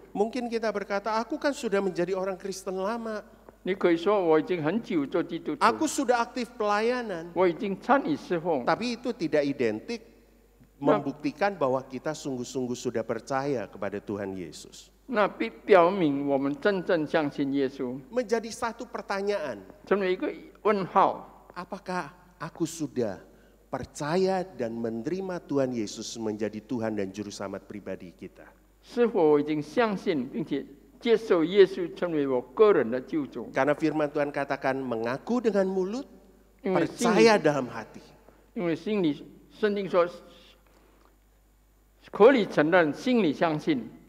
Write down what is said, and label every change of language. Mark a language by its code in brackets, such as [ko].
[id] Mungkin kita berkata, aku kan sudah menjadi orang Kristen lama. [zh] 你可以说我已经很久做基督徒， [id] Aku sudah aktif pelayanan. [zh] 我已经参与侍奉， [id] Tapi itu tidak identik membuktikan bahwa kita sungguh-sungguh sudah percaya kepada Tuhan Yesus. [zh] 那必表明我们真正相信耶稣， [id] Menjadi satu pertanyaan, [zh] 成为一个问号。 [id] apakah aku sudah percaya dan menerima Tuhan Yesus menjadi Tuhan dan Juru Selamat pribadi kita? [zh] 是否我已经相信并且接受耶稣成为我个人的救主？ [id] Karena firman Tuhan katakan mengaku dengan mulut, [zh] 因为心里 [id] percaya dalam hati. [zh] 因为心里圣经说，口里承认，心里相信。